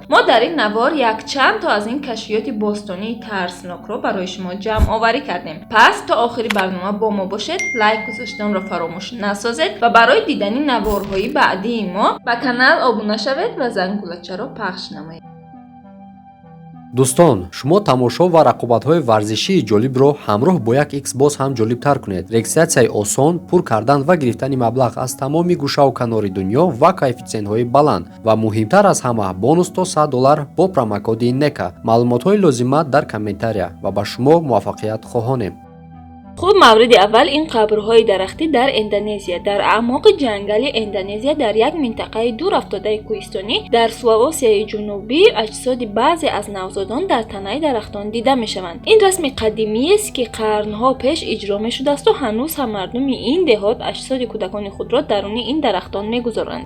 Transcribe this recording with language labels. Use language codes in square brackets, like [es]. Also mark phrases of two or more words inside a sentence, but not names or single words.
[tg] Мо дар ин навор як чанд то аз ин кашфиёти бостонии тарсноккро барои шумо ҷамъоварӣ кардем. Пас то охири барнома бо мо бошед, лайк гузоштанро фаромӯш насозед ва барои дидани наворҳои баъдии мо ба канал обуна шавед ва зангӯлачаро пахш намоед. Дӯстон, шумо тамошо ва рақобатҳои варзишии ҷолибро ҳамроҳ бо як Xbox ҳам ҷолибтар кунед. Регистратсияи осон, пур кардан ва гирифтани маблағ аз тамоми гӯшаву канори дунё ва коэффициентҳои баланд ва муҳимтар аз ҳама бонус то $100 бо промокоди NECA. маълумотҳои лозима дар комментария ва ба шумо муваффақият хоҳонем. Хуб, мавриди аввал ин қабрҳои дарахтӣ дар Индонезия. Дар аъмоқи ҷангали Индонезия дар як минтақаи дурафтодаи кӯҳистонӣ дар Сулавеси ҷанубӣ аҷсоди баъзе аз навзодон дар танаи дарахтон дида мешаванд. Ин расми қадимӣ аст, ки қарнҳо пеш иҷро мешудааст ва ҳанӯз ҳам мардуми ин деҳот аҷсоди кӯдакони худро даруни ин дарахтон мегузоранд.